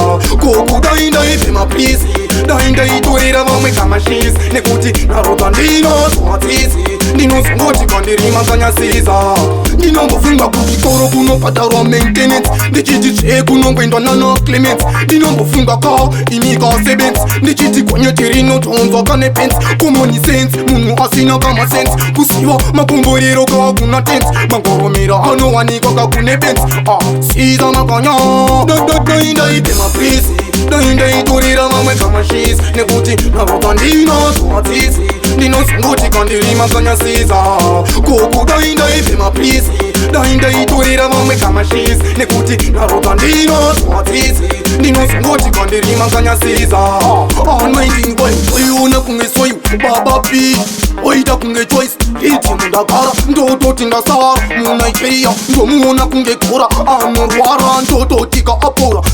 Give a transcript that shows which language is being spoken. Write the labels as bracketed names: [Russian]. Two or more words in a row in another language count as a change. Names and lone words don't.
[Shona] Koku ndoinda ipe maprisi. Ndoinda itorera mamwe kama shis. Nekuti narota ndinato matsitsi. Ndinozungoti kandiri makanya siza. Ndinombofunga kuchikoro kunobhadharwa maintenance. Ndichiti tsve kunongoendwa nana Clements. Ndinombofunga ka ini ka sevens. Ndichiti gonyeti rinotonzwa kane pants. [English] Common sense, [Shona] munhu asina kama sense. Kusiwa makomborero ka kuna tents. Mangoromera anowanikwa ka kune pants. Ah, siza makanya. Do, do, do, inda ipe maprisi. Do, inda itorera mamwe kama shis. Nekuti narota ndinato matsitsi. Ndinozungoti kandiri makanya siza. Koko do, inda ipe maprisi. Do, inda itorera mamwe kama shis. Nekuti narota ndinato matsitsi. Ndinozungoti kandiri makanya siza. Ah, [English] anointing boy, [Shona] oiona kunge soyu. Baba P, oita kunge choice. Riti mundagara, ndototi ndasara. Mu Nigeria, ndomuona kunge kora. Anorwara, ndototi ka apora.